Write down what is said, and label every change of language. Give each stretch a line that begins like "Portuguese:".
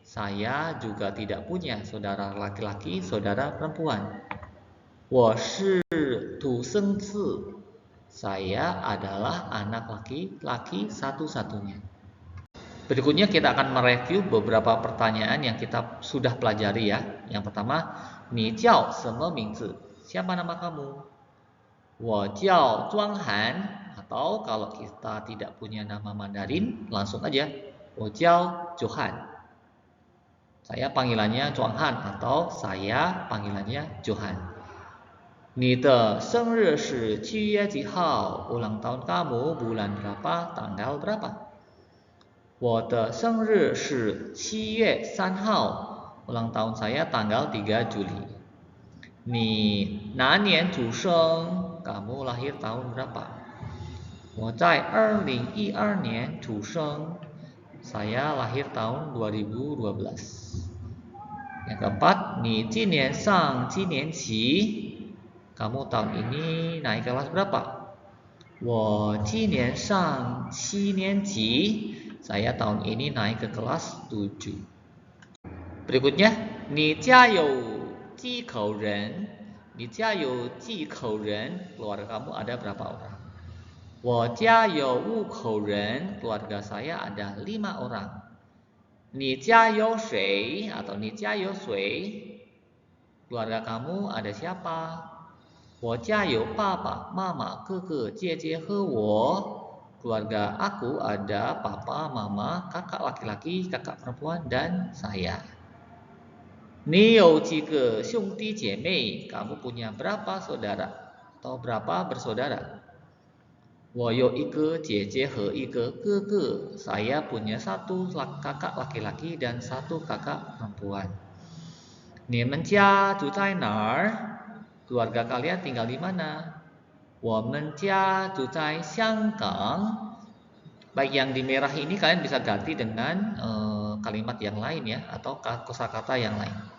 Indonesian: Saya juga tidak punya saudara laki-laki, saudara perempuan.
Chinese: 我是独生子.
Indonesian: Saya adalah anak laki-laki satu-satunya. Berikutnya kita akan mereview beberapa pertanyaan yang kita sudah pelajari ya. Yang pertama,
Chinese: 你叫什么名字?
Indonesian: Siapa nama kamu?
Chinese: 我叫庄涵.
Indonesian: Atau kalau kita tidak punya nama Mandarin, langsung aja,
Chinese: 我叫 Johan.
Indonesian: Saya panggilannya Zhuanghan atau saya panggilannya Johan.
Chinese: 你的生日是7月几号?
Indonesian: Ulang tahun kamu bulan berapa? Tanggal berapa?
Chinese: 我的生日是7月3号.
Indonesian: Ulang tahun saya tanggal 3 Juli.
Chinese: 你哪年出生?
Indonesian: Kamu lahir tahun berapa?
Chinese: 我在2012年出生.
Indonesian: Saya lahir tahun 2012. Yang keempat,
Chinese: 你今年上几年级?
Indonesian: Kamu tahun ini naik kelas berapa?
Chinese: 我今年上7年级.
Indonesian: Saya tahun ini naik ke kelas 7.
Chinese: Berikutnya, 你家有几口人? 你家有几口人?
Indonesian: Keluarga kamu ada berapa orang?
Chinese: 我家有5口人.
Indonesian: Keluarga saya ada 5 orang.
Chinese: 你家有谁?
Indonesian: Atau
Chinese: 你家有谁?
Indonesian: Keluarga kamu ada siapa? 我
Chinese: 我家有爸爸、妈妈、哥哥、姐姐和我.
Indonesian: Keluarga aku ada papa, mama, kakak laki-laki, kakak perempuan, dan saya.
Chinese: 你有几个兄弟姐妹?
Indonesian: Kamu punya berapa saudara atau berapa bersaudara?
Chinese: 我有一个姐姐和一个哥哥.
Indonesian: Saya punya satu kakak laki-laki dan satu kakak perempuan.
Chinese: 你们家住在哪儿?
Indonesian: Keluarga kalian tinggal di mana?
Chinese: 我们家住在香港.
Indonesian: Baik, yang di merah ini kalian bisa ganti dengan kalimat yang lain ya, atau kosakata yang lain.